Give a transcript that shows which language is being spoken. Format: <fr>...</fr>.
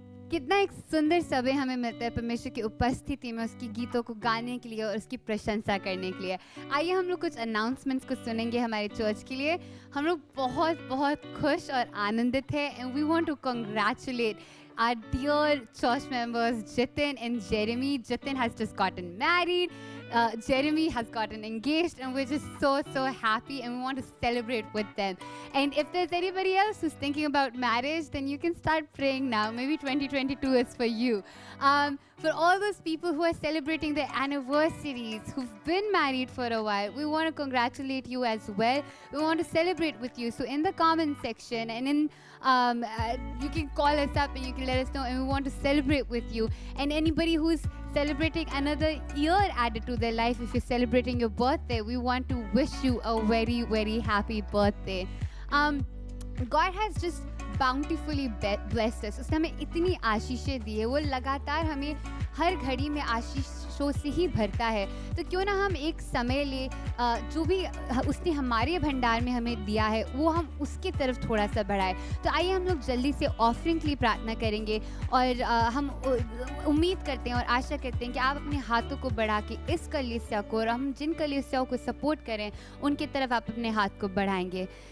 <hi>कितना एक सुंदर समय हमें मिलता है परमेश्वर की उपस्थिति में उसकी गीतों को गाने के लिए और उसकी प्रशंसा करने के लिए। आइए हम लोग कुछ अनाउंसमेंट्स को सुनेंगे हमारे चर्च के लिए। हम लोग बहुत बहुत खुश और आनंदित हैं</hi> <en>And we want to congratulate our dear church members Jitin and Jeremy. Jitin has just gotten married. Jeremy has gotten engaged, and we're just so happy, and we want to celebrate with them. And if there's anybody else who's thinking about marriage, then you can start praying now. Maybe 2022 is for you. For all those people who are celebrating their anniversaries, who've been married for a while, we want to congratulate you as well. We want to celebrate with you. So in the comment section and in you can call us up and you can let us know, and we want to celebrate with you. And anybody who's celebrating another year added to their life, if you're celebrating your birthday, we want to wish you a very happy birthday. God has just bountifully blessed us.</en> <hi>उसने हमें इतनी आशीषें दी है, वो लगातार हमें हर घड़ी में आशीषों से ही भरता है। तो क्यों ना हम एक समय ले, जो भी उसने हमारे भंडार में हमें दिया है वो हम उसकी तरफ थोड़ा सा बढ़ाएं। तो आइए हम लोग जल्दी से ऑफरिंग के लिए प्रार्थना करेंगे और हम उम्मीद करते हैं और आशा करते हैं कि आप अपने हाथों को बढ़ा के इस कलीसिया को और हम जिन कलीसियाओं को सपोर्ट करें उनकी तरफ आप अपने हाथ को बढ़ाएंगे।</hi>